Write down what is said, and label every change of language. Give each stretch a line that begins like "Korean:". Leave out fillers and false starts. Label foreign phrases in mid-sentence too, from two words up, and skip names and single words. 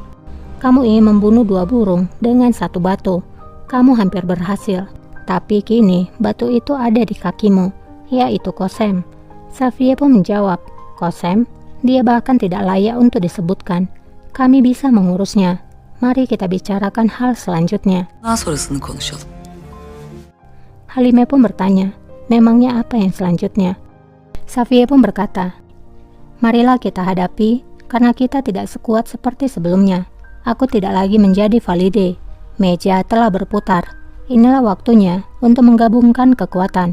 Indonesian: Kamu ingin membunuh 2 burung dengan 1 batu. Kamu hampir berhasil, tapi kini batu itu ada di kakimu, yaitu Qasem. Safiye pun menjawab, Qasem, dia bahkan tidak layak untuk disebutkan. Kami bisa mengurusnya. Mari kita bicarakan hal selanjutnya.
Turkish: Daha sonrasını konuşalım.
Indonesian: Halime pun bertanya, memangnya apa yang selanjutnya? Safiye pun berkata, Marilah kita hadapi, karena kita tidak sekuat seperti sebelumnya. Aku tidak lagi menjadi Valide. Meja telah berputar. Inilah waktunya untuk menggabungkan kekuatan.